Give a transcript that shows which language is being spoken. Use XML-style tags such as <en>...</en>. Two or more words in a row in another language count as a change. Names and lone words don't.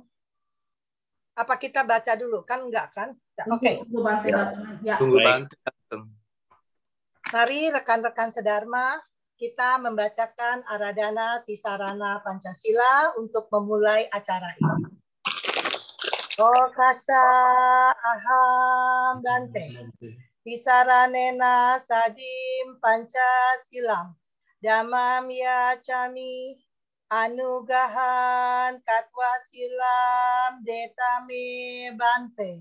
<id>Apa kita baca dulu? Kan enggak kan? Oke. Tunggu Bante datang. Ya. Tunggu Bante datang. Mari rekan-rekan sedharma, kita membacakan Aradhana Tisarana Pancasila untuk memulai acara ini.</id> <pi>Okasa Aham Bante. Tisaranena Sadim Pancasilam. Dhammam Yacami. Anugahan Katwasilam Detame Bante.</pi>